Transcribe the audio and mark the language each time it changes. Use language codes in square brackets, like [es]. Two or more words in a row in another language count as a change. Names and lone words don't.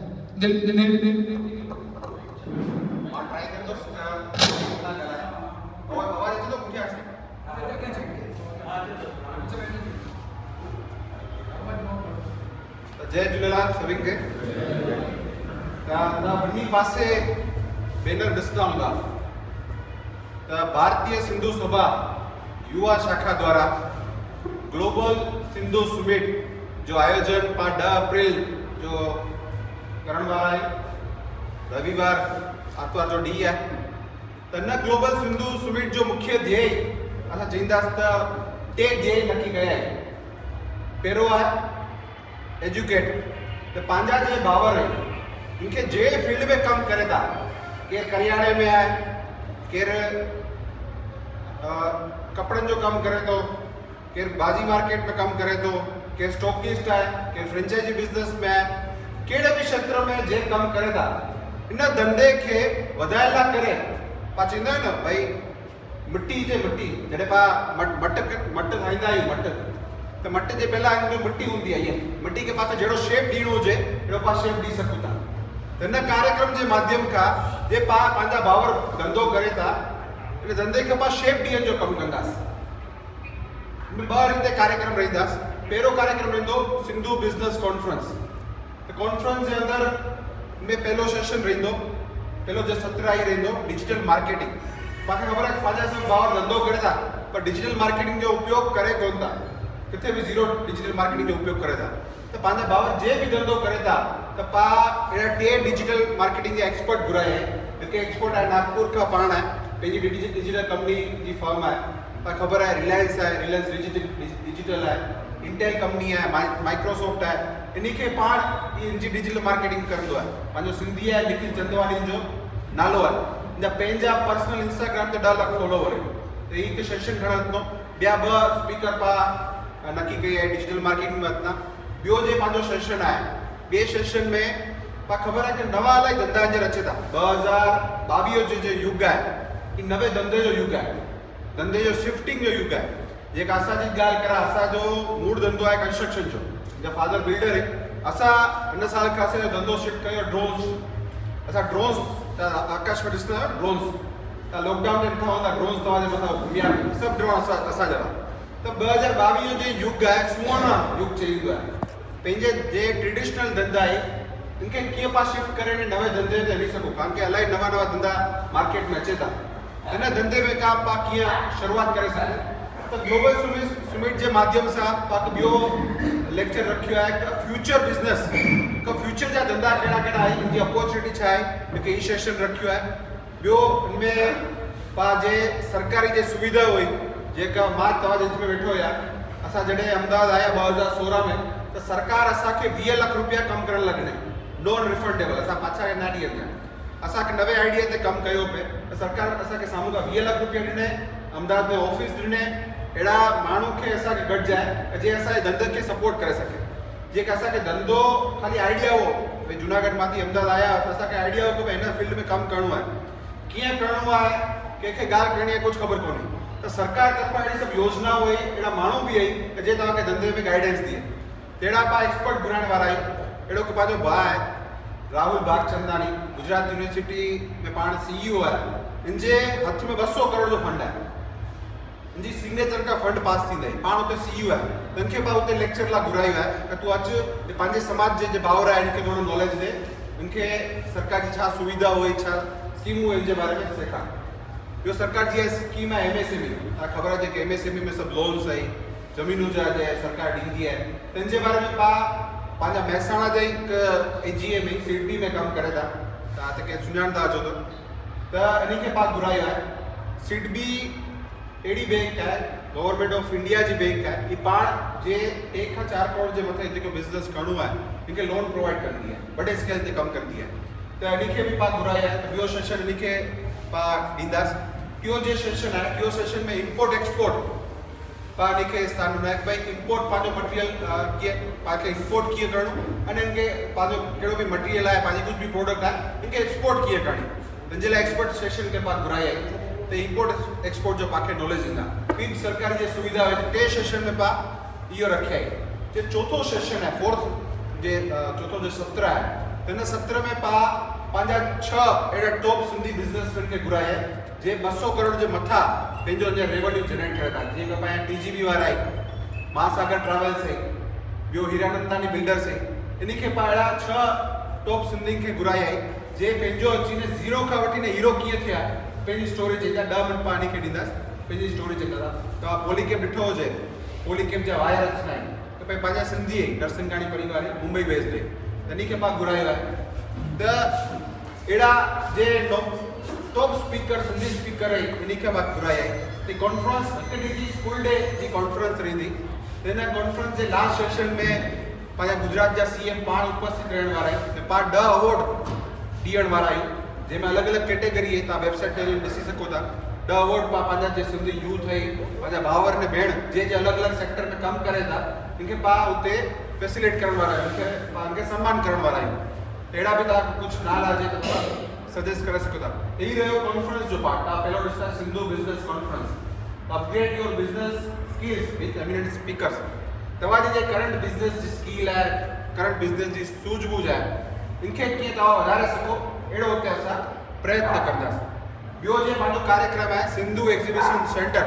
[sd] जय झूलेलाल सभी के। बनी पासे बैनर ॾिसंदा हूंदा त भारतीय सिंधु सभा युवा शाखा द्वारा ग्लोबल सिंधु समिट जो आयोजन 10 अप्रैल जो करण वारा है। रविवार आतवार जो डी है। तो न ग्लोबल सिंधु समिट जो मुख्य ध्येय असां चईंदासीं त 3 ध्येय नक्की कया है। पहिरों है एजुकेट, तो पंहिंजा जे भावर इनके जे फील्ड में कम करे था, केर करियाने में है, केर कपड़न जो कम करे तो, केर बाजी मार्केट में कम करे तो, केर स्टॉकिस्ट है, केर [en] franchise business [sd] में है, केड़े भी क्षेत्र में जे कम करे था इन धंधे के वधायला करे पा चींदा न भाई मिट्टी जे मिट्टी जडे पा मट ठाहींदा आहियूं मट तो मट जे पहला मिट्टी होंगी है, मिट्टी के पास जो शेप दीणो हुए अड़ो पा शेप दी सकूं था। तो इन कार्यक्रम के माध्यम का जे पा पांजा भावर धंधो करे था इन धंधे के पास शेप ॾियण जो कम कंदासीं। इन 2 रीते कार्यक्रम रहींदासीं। पहिरों कार्यक्रम रहींदो सिंधु बिजनेस कॉन्फ्रेंस। तो कॉन्फ्रेंस के अंदर में पहलो सेशन रहींदो, पहलो जो सत्र आई रहींदो [en] digital marketing. [sd] पाखे खबर है पांजा सब भावर धंधो करे था पर [en] digital marketing [sd] जो उपयोग करे कोन था, किथे भी जीरो [en] digital marketing [sd] जो उपयोग करे था। तो पंहिंजा भावर जे भी धंधो करे था तो पा अहिड़ा 2 [en] digital marketing [sd] जे एक्सपर्ट घुराया है। हिकु एक्सपर्ट आहे नागपुर खां पाण आहे, पंहिंजी [en] digital company [sd] जी फर्म आहे, पाण ख़बर आहे रिलायंस आहे, रिलायंस डिजिटल आहे, इंटेल कंपनी आहे, माइक्रोसॉफ्ट आहे, इन खे पाण इनजी [en] digital marketing [sd] करंदो आहे। पंहिंजो सिंधी आहे निखिल चंदवानी जो नालो आहे, हिन पंहिंजा [en] personal Instagram [sd] ते 10 लाख फॉलोवर आहे। तो ये हिकु सेशन खणो, ॿिया 2 स्पीकर पा नक्की कई आहे [en] digital marketing [sd] में अथना। ॿियो जे पंहिंजो सेशन आहे, ॿिए सेशन में पा ख़बर आहे कि नवा इलाही धंधा अंदरि अचे था। 2022 जो युग आहे ई नवे धंधे जो युग आहे, धंधे जो शिफ्टिंग जो युग आहे। जेका असांजी ॻाल्हि करा, असांजो मूल धंधो आहे कंस्ट्रक्शन जो, मुंहिंजा फादर बिल्डर आहे। असां हिन साल खां असांजो धंधो शिफ्ट कयो ड्रोन्स। असां ड्रोन्स आकाश में ॾिसंदा आहियो, ड्रोन्स लॉकडाउन में ॾिठा हूंदा, ड्रोन्स तव्हांजे मथां घुमिया, सभु ड्रोन असांजा। तो 2022 जो युग आहे सुवर्ण युग चईंदो आहे। पंहिंजे जे ट्रेडिशनल धंधा आहे इनखे कीअं पास शिफ्ट करे नवे धंधे ते हली सघो, कारण कि इलाही नवा धंधा मार्केट में अचे था। हिन धंधे में का पा कीअं शुरुआत करे सघूं, तो ग्लोबल समिट [hi] के माध्यम से [sd] पाक ॿियो लेक्चर रखियो है कि [en] future business [sd] का फ्यूचर जा धंधा कहिड़ा कहिड़ा आहे, इनकी अपॉर्चुनिटी छा आहे, हिकु ई सेशन रखियो है। ॿियो इनमें पा जे सरकारी जे सुविधा हुई जेका मां तव्हांजे विच में वेठो हुया, असां जॾहिं अहमदाबाद आया 2016 में, तो सरकार असांखे 20 लाख रुपया कम करण लॻे, [en] non refundable, [sd] असां पाछा न ॾियनि। असांखे नवे आइडिया ते कमु कयो पे, तो सरकार असांखे साम्हूं खां 20 लाख रुपया ॾिने, अहमदाबाद में ऑफिस ॾिने, अहिड़ा माण्हू खे असांखे गॾिजाए जे असांजे धंधे खे सपोर्ट करे सघे। जेका असांखे धंधो खाली आइडिया हो, भई जूनागढ़ मां अहमदाबाद आया त असांखे आइडिया हो कि भई हिन फील्ड में कमु करिणो आहे, कीअं करिणो आहे, कंहिंखे ॻाल्हि करणी आहे, कुझु ख़बर कोन्हे। तो सरकार तरफा अहिड़ी सभु योजना हुई, अहिड़ा माण्हू बि आई कि जे तव्हांखे धंधे में गाइडेंस ॾिए। अहिड़ा पा एक्सपर्ट घुराइण वारा आहियूं। अहिड़ो हिकु पंहिंजो भाउ आहे राहुल भागचंदानी, गुजरात यूनिवर्सिटी में पाण CEO आहे, इनजे हथ में 200 करोड़ जो फंड आहे, इनजी सिग्नेचर का फंड पास थींदा आहिनि, पाण हुते CEO आहे। त इनखे पा हुते लेक्चर लाइ घुरायो आहे कि तूं अचु पंहिंजे समाज जे भाउर आहे, इनखे थोरो नॉलेज ॾे, इनखे सरकार जी छा सुविधा हुई, छा स्कीमूं हुई, इनजे बारे में सेखार। ॿियो सरकार जी स्कीम आहे MSME, तव्हांखे ख़बर आहे कि MSME में सभु लोन्स आई, ज़मीनूं जा जे सरकार ॾींदी आहे, त इनजे बारे में पा पंहिंजा महसाणा जे हिकु AGA में सिडबी में कमु करे था, तव्हां त कंहिं सुञाणंदा अचो त इनखे पा घुरायो आहे। सिडबी अहिड़ी बैंक है, [en] Government of India [sd] जी बैंक है, ये पाण जे 1 खां 4 करोड़ के मथे जो बिजनेस करणो है इनके [en] loan provide [hi] करती है, [sd] बड़े स्केल ते कम करती है। तो इनके भी पा घुराया है। ॿियो सेशन इनके पा ॾींदास। टियों जो सेशन है, टियों सेशन में [en] import export [sd] पा इनके स्थान में भाई इंपोर्ट पाजो मटेरियल कीअं पाके इंपोर्ट कीअं करणो, अने इनके पाजो कहिड़ो भी मटेरियल है, पाजी कुछ भी प्रोडक्ट है, इनके एक्सपोर्ट कीअं करणी, इनजे लाइ [en] export session [sd] के पा घुराया है। तो [en] import export [sd] जो पाके नॉलेज ॾींदा। ॿी सरकारी जी सुविधा है, 3 सेशन में पा इहो रखिया है। जो चौथो सेशन है, फोर्थ जे चौथो जो सत्र है, तो इन सत्र में पा पंहिंजा 6 अहिड़ा टॉप सिंधी बिजनेसमैन के घुराया है जे 200 करोड़ जे मथा पंहिंजो अञा [en] revenue generate [sd] करे था। जीअं पंहिंजा TGB वारा आहे, महासागर ट्रेवल्स है, ॿियो हीरानंदानी बिल्डर्स है, इनखे पा अहिड़ा 6 टॉप सिंधी के घुराया है जे पंहिंजो अची ज़ीरो खां वठी हीरो कीअं थिया पंहिंजी स्टोरी चईंदा। 10 मिनट पाण खे ॾींदासीं, पंहिंजी स्टोरी चईंदा। तव्हां पॉलीकेप ॾिठो हुजे, पॉलीकेप जा वायर अचंदा आहिनि, त भई पंहिंजा सिंधी आहे नरसिंघाणी परिवार आहे, [en] Mumbai based [sd] आहे, त इनखे पा घुरायो आहे। त अहिड़ा जे [en] top speaker [sd] सिंधी स्पीकर आहे, इनखे पा घुराया आहे। त कॉन्फ्रेंस हिकु ॾींहं जी [en] full day [sd] जी कॉन्फ्रेंस रहंदी। त हिन कॉन्फ्रेंस जे [en] last session [sd] में पंहिंजा गुजरात जा CM पाण उपस्थित रहण वारा आहिनि, त पाण 10 अवॉर्ड ॾियण वारा आहियूं, जंहिंमें अलॻि अलॻि कैटेगरी आहे। तव्हां वेबसाइट ते ॾिसी सघो था। 10 अवॉर्ड पा पंहिंजा जे सिंधी यूथ है, पंहिंजा भावर ने भेण जे अलॻि अलॻि सेक्टर में कमु करे था, इनखे पा हुते फैसिलिटेट करण वारा आहियूं, इनखे सम्मान करण वारा आहियूं। अहिड़ा बि तव्हां कुझु नाला हुजे त तव्हां सजेस्ट करे सघो था। यही रहियो कॉन्फ्रेंस जो पार्ट। तव्हां पहिरियों ॾिसंदा सिंधु बिजनेस कॉन्फ्रेंस, [en] Upgrade your business skills with eminent speakers. [sd] तव्हांजी जे [en] current business [sd] जी स्किल है, [en] current business [sd] जी सूझबूझ है, इनखे कीअं तव्हां वधारे सघो, अहिड़ो हुते असां प्रयत्न कंदासीं। ॿियो जे पंहिंजो कार्यक्रम है सिंधु एग्जीबिशन सेंटर।